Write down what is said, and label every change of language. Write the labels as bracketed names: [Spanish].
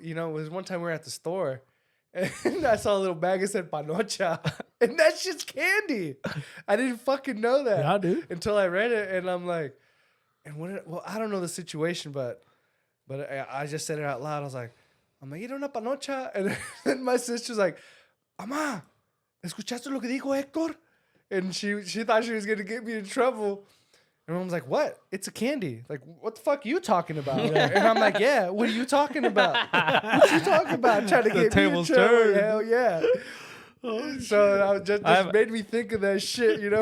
[English] It was one time we were at the store, and I saw a little bag that said panocha, and that shit's candy. I didn't fucking know that. Yeah, dude. Until I read it, and I'm like, well, I don't know the situation, but I just said it out loud. I was like, I'm gonna eat [Spanish] una panocha. [English] And then my sister's like, [Spanish] Mamá, ¿escuchaste lo que dijo Héctor? [English] And she thought she was gonna get me in trouble. And Mom's like, what? It's a candy. Like, what the fuck are you talking about? And I'm like, yeah, what are you talking about? What you talking about? Trying to get me in tables trouble. turned. Hell yeah. So I was just made me think of that shit, you know?